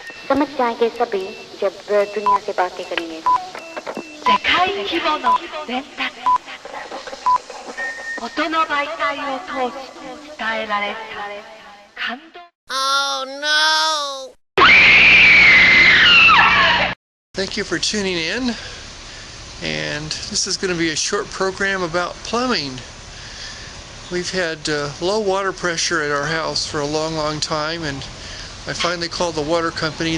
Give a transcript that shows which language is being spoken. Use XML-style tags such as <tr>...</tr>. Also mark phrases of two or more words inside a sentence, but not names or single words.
<hi>समझ जाएंगे सभी जब दुनिया से बातें करेंगे।</hi> <ja>世界規模の伝達、音の媒体を通し伝えられた感動。</ja> <en>Oh no! Thank you for tuning in, and this is going to be a short program about plumbing. We've had low water pressure at our house for a long time, and I finally called the water company.</en>